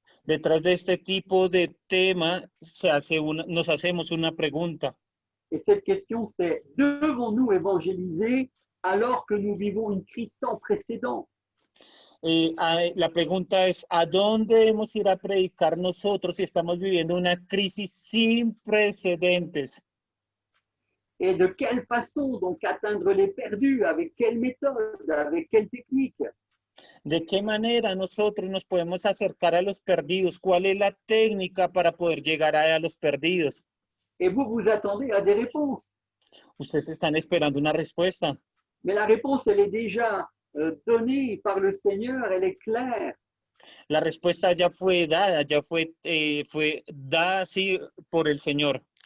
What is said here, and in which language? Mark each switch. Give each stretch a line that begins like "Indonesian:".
Spanish: detrás de este tipo de tema nos hacemos una pregunta.
French: Et cette question, c'est devons-nous évangéliser alors que nous vivons une crise sans précédent?
Spanish: La pregunta es, ¿a dónde debemos ir a predicar nosotros si estamos viviendo una crisis sin precedentes?
French: Et de quelle façon donc atteindre les perdus? Avec quelle méthode? Avec quelle technique?
Spanish: ¿De qué manera nosotros nos podemos acercar a los perdidos? ¿Cuál es la técnica para poder llegar a los perdidos?
French: Et vous vous attendez à des réponses.
Spanish: Ustedes están esperando una respuesta.
French: Mais la réponse, elle est déjà donnée par le Seigneur, elle est claire.
Spanish: La respuesta ya fue dada, fue dada así por el Señor.